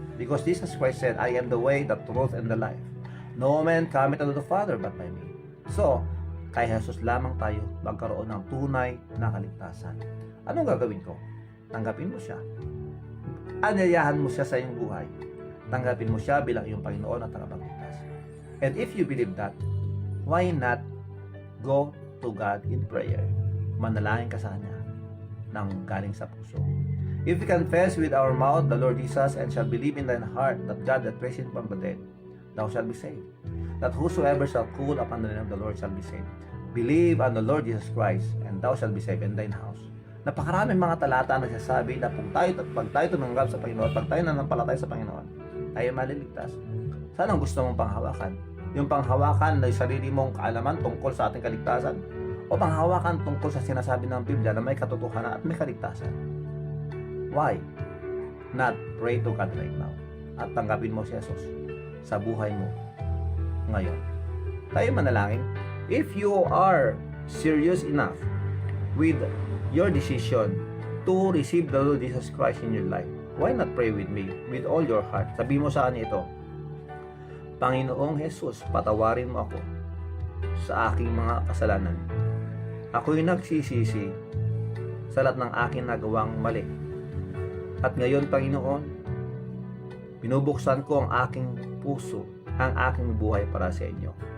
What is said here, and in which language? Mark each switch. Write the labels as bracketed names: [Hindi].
[English] Because Jesus Christ said, I am the way, the truth, and the life. No man cometh unto the Father but by me. [Filipino] So, kay Jesus lamang tayo magkaroon ng tunay na kaligtasan. Anong gagawin ko? Tanggapin mo siya. Anyayahan mo siya sa iyong buhay. Tanggapin mo siya bilang iyong Panginoon at tagapagligtas. [English] And if you believe that, why not go to God in prayer? [Filipino] Manalangin ka sa Kanya ng galing sa puso. [English] If we confess with our mouth the Lord Jesus and shall believe in thine heart that God hath raised him from the dead, thou shalt be saved. That whosoever shall call upon the name of the Lord shall be saved. Believe on the Lord Jesus Christ, and thou shalt be saved in thine house. [Filipino] Napakaraming mga talata na nagsasabi na pag tayo tumanggap sa Panginoon, pag tayo nanampalataya sa Panginoon, tayo maliligtas. Saan ang gusto mong panghawakan? Yung panghawakan na sarili mong kaalaman tungkol sa ating kaligtasan? O panghawakan tungkol sa sinasabi ng Biblia na may katotohanan at may kaligtasan? [English] Why not pray to God right now? [Filipino] At tanggapin mo si Jesus sa buhay mo ngayon. Tayo manalangin. [English] If you are serious enough with your decision to receive the Lord Jesus Christ in your life, why not pray with me with all your heart? [Filipino] Sabi mo sa kanya ito, Panginoong Jesus, patawarin mo ako sa aking mga kasalanan. Ako'y nagsisisi sa lahat ng aking nagawang mali. At ngayon, Panginoon, binubuksan ko ang aking puso, ang aking buhay para sa inyo.